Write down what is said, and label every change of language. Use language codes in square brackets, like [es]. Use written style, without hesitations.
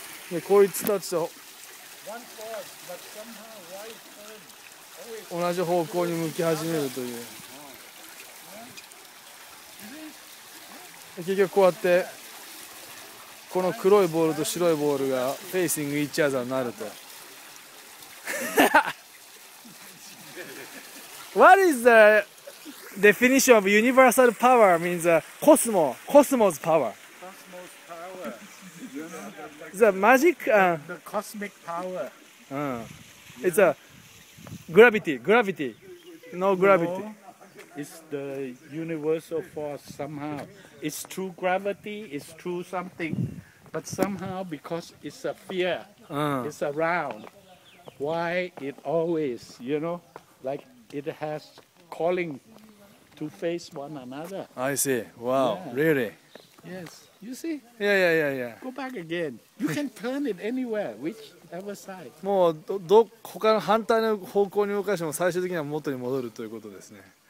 [ja] でこいつたちと同じ方向に向き始めるという。結局こうやってこの黒いボールと白いボールがフェイシングイッチアザーになると。 [en] What is the definition of universal power? Means cosmos power. The magic, the cosmic power. It's a gravity, no gravity. No, it's the universal force somehow. It's true gravity, it's true something, but somehow because it's a fear, it's around. Why it always, you know, like it has calling to face one another. I see. Wow, really? Yes. You see? Yeah. Go back again. You can turn it anywhere, whichever side. [ja] もう他の反対の方向に動かしても最終的には元に戻るということですね。